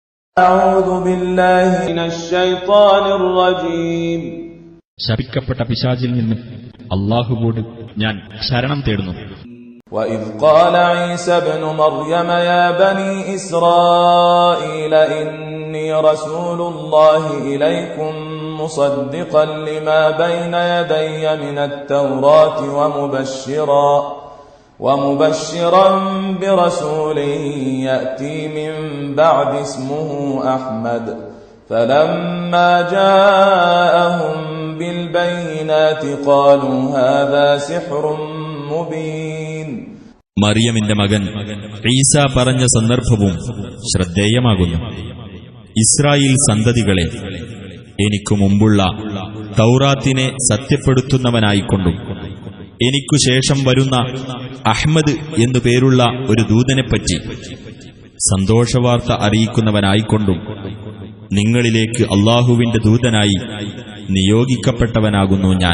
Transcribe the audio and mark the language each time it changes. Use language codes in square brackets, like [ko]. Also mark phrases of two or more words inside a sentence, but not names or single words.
[ml] ശപിക്കപ്പെട്ട പിശാചിൽ നിന്ന് അല്ലാഹുവോട് ഞാൻ ശരണം തേടുന്നു. [ar] وَإِذْ قَالَ عِيسَى ابْنُ مَرْيَمَ يَا بَنِي إِسْرَائِيلَ إِنِّي رَسُولُ اللَّهِ إِلَيْكُمْ مُصَدِّقًا لِمَا بَيْنَ يَدَيَّ مِنَ التَّوْرَاةِ وَمُبَشِّرًا بِرَسُولٍ يَأْتِي مِن بَعْدِي اسْمُهُ أَحْمَدُ فَلَمَّا جَاءَهُم بِالْبَيِّنَاتِ قَالُوا هَذَا سِحْرٌ مُبِينٌ. [ml] മറിയമിന്റെ മകൻ ഈസ പറഞ്ഞ സന്ദർഭവും ശ്രദ്ധേയമാകുന്നു. ഇസ്രായേൽ സന്തതികളെ, എനിക്കു മുമ്പുള്ള തൗറാത്തിനെ സത്യപ്പെടുത്തുന്നവനായിക്കൊണ്ടും എനിക്കു ശേഷം വരുന്ന അഹ്മദ് എന്നു പേരുള്ള ഒരു ദൂതനെപ്പറ്റി സന്തോഷവാർത്ത അറിയിക്കുന്നവനായിക്കൊണ്ടും നിങ്ങളിലേക്ക് അല്ലാഹുവിന്റെ ദൂതനായി നിയോഗിക്കപ്പെട്ടവനാകുന്നു ഞാൻ.